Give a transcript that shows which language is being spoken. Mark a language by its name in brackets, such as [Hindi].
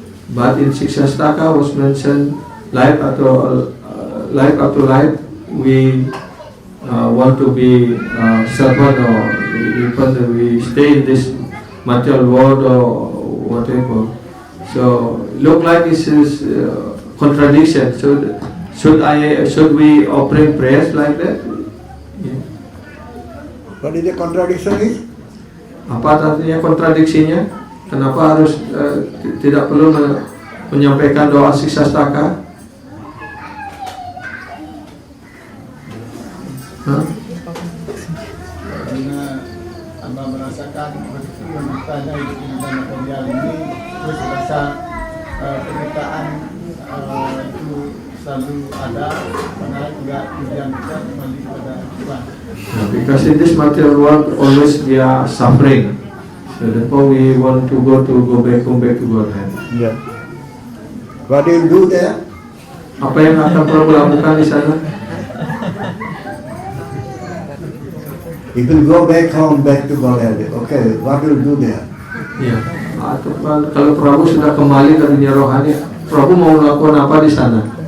[English] But in Siksa Staka was mentioned life after life, we want to be servant, or even we stay in this material world or whatever. So look like this is contradiction. Should we offering prayers like that? Yeah. What is the contradiction is? [Indonesian] Apa artinya kontradiksinya? Kenapa harus tidak perlu menyampaikan doa siksa staka? Karena hamba merasakan begitu menderitanya hidup di dunia material ini, terus rasa penderitaan itu selalu ada, karena juga tujuan kita kembali kepada Tuhan. [English] Because in this material world always we are suffering, so therefore we want to go back to Godhead. Yeah. What do you do there? [Indonesian] Apa yang akan Prabu lakukan di sana? [English] If you go back home, back to Godhead, okay, what will you do there? [Indonesian] Ya, atau kalau Prabu sudah kembali ke dunia rohani, Prabu mau melakukan apa di sana?